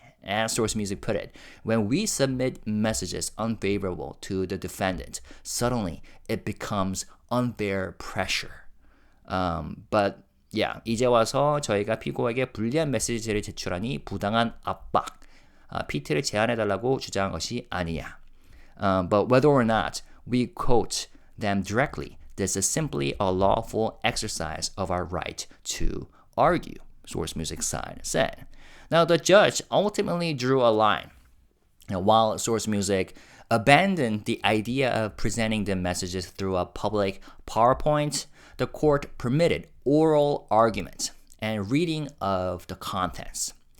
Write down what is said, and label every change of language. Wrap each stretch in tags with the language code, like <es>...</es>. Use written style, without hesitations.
<en>As Source Music put it, when we submit messages unfavorable to the defendant, suddenly it becomes unfair pressure. But yeah,</en> <ko>이제 와서 저희가 피고에게 불리한 메시지를 제출하니 부당한 압박, PT를 제한해달라고 주장한 것이 아니야.</ko> <en>But whether or not we quote them directly, this is simply a lawful exercise of our right to argue, Source Music side said. Now, the judge ultimately drew a line. While Source Music abandoned the idea of presenting the messages through a public PowerPoint, the court permitted oral argument and reading of the contents.</en>